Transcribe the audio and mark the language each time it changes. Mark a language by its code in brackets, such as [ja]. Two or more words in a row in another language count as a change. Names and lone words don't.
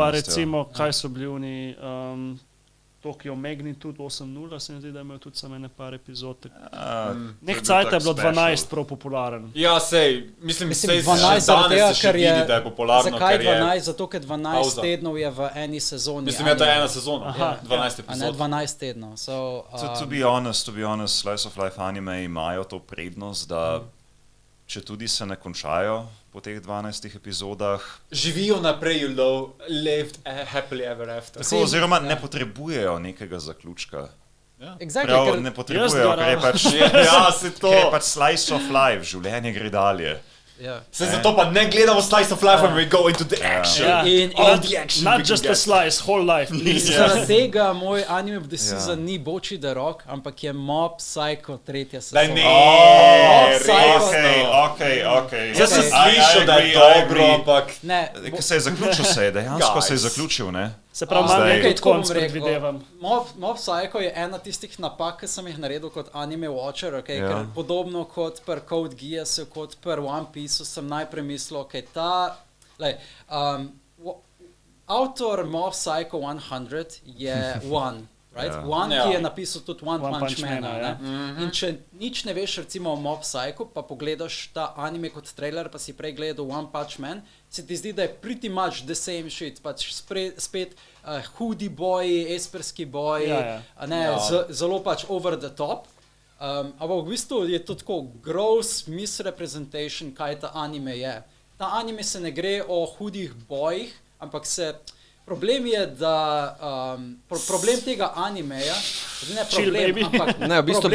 [sl] Pa recimo, kaj so bili oni... Tokyo Magnitude 8.0, se mi zdi, da imajo tudi samo ene par epizod. Nek cajt je bilo 12 prav popularen. Ja, mislim, 12 danes se še vidi, da je popularno. Zakaj 12? Zato, ker 12 tednov je v eni sezoni. Mislim, je to ena sezona, 12 epizod. A ne 12 tednov. [en] To be honest, Slice of Life [sl] anime imajo to prednost, da če tudi se ne končajo po teh 12 epizodah, živijo naprej, [en] lived happily ever after. [sl] Oziroma ne potrebujejo nekega zaključka. Exactly, ne potrebujejo, ker je pač [en] slice of life, [sl] življenje gre dalje. Zato pa ne gledamo [en] Slice of Life when we go into the action. All the action. Not just a slice, whole life, please. [sl] Zaradi tega moj [en] anime of the season [sl] ni Boči the Rock, ampak je Mob Psycho 3. sezona. Okej. Jaz sem slišal, da je dobro, ampak... Se je zaključil, dejansko se je zaključil, ne? Se pravi, malo nekaj konc predvidevam. Mob Psycho je ena tistih napak, ki sem jih naredil kot [en] anime watcher, [sl] ker podobno kot per Code Geassu, kot per One Pieceu sem najprej mislil, avtor Mob Psycho 100 je One. Right? One, ki je napisal tudi One Punch Man. In če nič ne veš, recimo o Mob Psycho, pa pogledaš ta anime kot trailer, pa si prej gledal One Punch Man, se ti zdi, da je [en] pretty much the same shit. [sl] Pač spet hoodie boji, esperski boji, zelo pač [en] over the top. [sl] Ampak v bistvu je to tako [en] gross misrepresentation, [sl] kaj ta anime je. Ta anime se ne gre o hudih bojih, ampak problem je, da problem tega animeja, ne problem, ampak ne, v bistvu